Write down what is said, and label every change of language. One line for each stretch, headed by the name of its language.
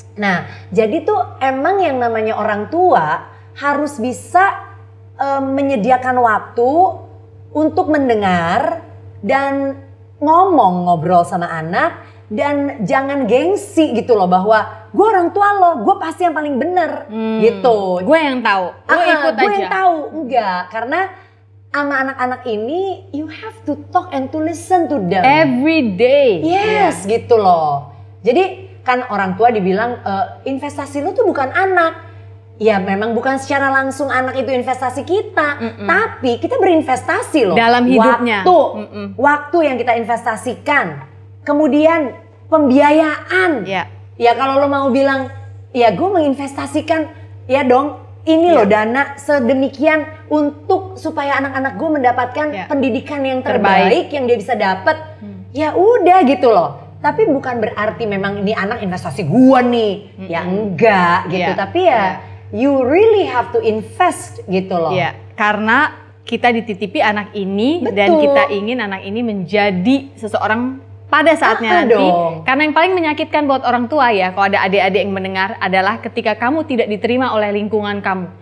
Indonesian: Nah jadi tuh emang yang namanya orang tua harus bisa menyediakan waktu untuk mendengar dan ngobrol sama anak. Dan jangan gengsi gitu loh bahwa gue orang tua lo, gue pasti yang paling bener gitu. Gue yang tahu, lo ikut aja. Gue yang tahu, enggak. Karena sama anak-anak ini
English: you have to talk and to listen to them. Every day.
Indonesian: Yes, gitu loh. Jadi kan orang tua dibilang investasi lo tuh bukan anak. Ya memang bukan secara langsung anak itu investasi kita, tapi kita berinvestasi loh. Dalam hidupnya. Waktu yang kita investasikan. Kemudian pembiayaan. Ya kalau lo mau bilang, ya gue menginvestasikan, ya dong ini loh dana sedemikian untuk supaya anak-anak gue mendapatkan pendidikan yang terbaik yang dia bisa dapat. Ya udah gitu loh. Tapi bukan berarti memang ini anak investasi gue nih. Ya enggak gitu. Tapi ya
English: you really have to invest
Indonesian: gitu loh. Karena kita dititipi anak ini dan kita ingin anak ini menjadi seseorang pada saatnya nanti. Karena yang paling menyakitkan buat orang tua ya, kalau ada adik-adik yang mendengar adalah ketika kamu tidak diterima oleh lingkungan kamu.